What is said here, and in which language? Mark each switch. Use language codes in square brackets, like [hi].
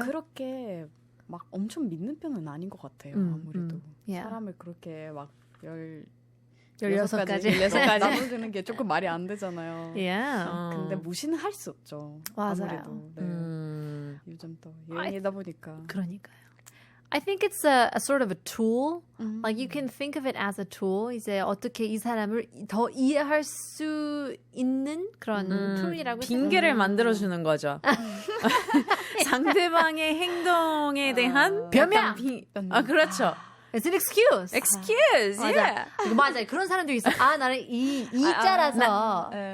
[ko] 저는 그렇게 막 엄청 믿는 편은 아닌 것 같아요. 아무래도 [en] Yeah. [ko] 사람을 그렇게 막 16가지. 16가지 나눠주는 게 조금 말이 안 되잖아요. [en] Yeah. [ko] 근데 무시는 할 수 없죠. 맞아요. 아무래도 요즘 또 유행이다 보니까. 그러니까요. [en] I think it's a sort of a tool. Like you can think of it as a tool. [ko] 이제 어떻게 이 사람을 더 이해할 수 있는 그런 툴이라고 핑계를 만들어주는 거죠. 상대방의 행동에 대한 변명! 그렇죠. [en] It's an excuse. Excuse, yeah. [ko] 맞아요. 그런 사람도 있어. 나는 이자라서